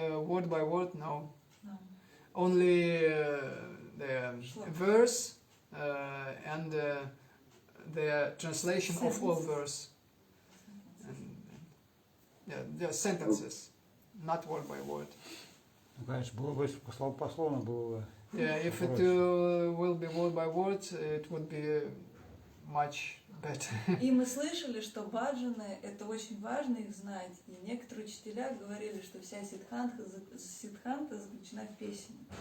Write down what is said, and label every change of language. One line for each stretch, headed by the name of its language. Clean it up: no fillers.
English: Word by word, no. No. Only the verse and the translation of all verse. And, the sentences, not word by word.
Russian: Ну, конечно, было бы пословно было бы.
English: Yeah, if it will be word by word, it would be much better.
Russian: И мы слышали, что баджаны — это очень важно их знать. И некоторые учителя говорили, что вся сиддханта заключена в песне.